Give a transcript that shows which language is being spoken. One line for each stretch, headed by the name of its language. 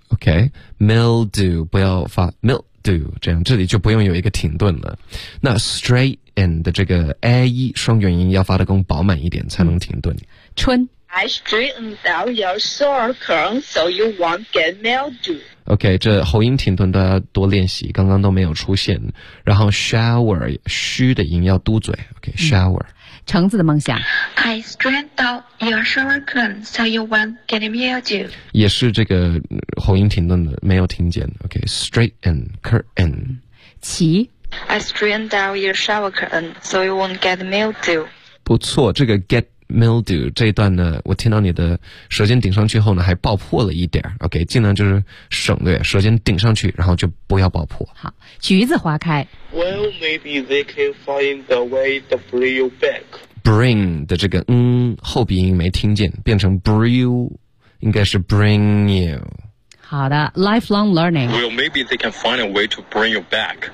Chinese: Okay, mildew, 不要发 mildew, 这样这里就不用有一个停顿了。那 straighten 的这个 a 一双元音要发得更饱满一点才能停顿。春
English: I straightened out your shower curtain so you won't get mildew.
Chinese: Okay, 这喉音停顿都要多练习，刚刚都没有出现。然后 shower, 虚的音要嘟嘴 okay, shower. 橙子的梦想
English: I straightened out your shower curtain so you won't get mildew
Chinese: 也是这个喉音停顿的没有听见 OK, straighten curtain 齐
English: I straightened out your shower curtain so you won't get mildew
Chinese: 不错，这个 get mildew 这一段呢，我听到你的舌尖顶上去后呢还爆破了一点 OK, 尽量就是省略舌尖顶上去然后就不要爆破。好，橘子花开
English: Well, maybe they can find a way to bring you back.
Chinese: Bring 的这个后鼻音没听见，变成 bring you, 应该是 bring you. 好的 ，lifelong learning.
English: Well, maybe they can find a way to bring you back.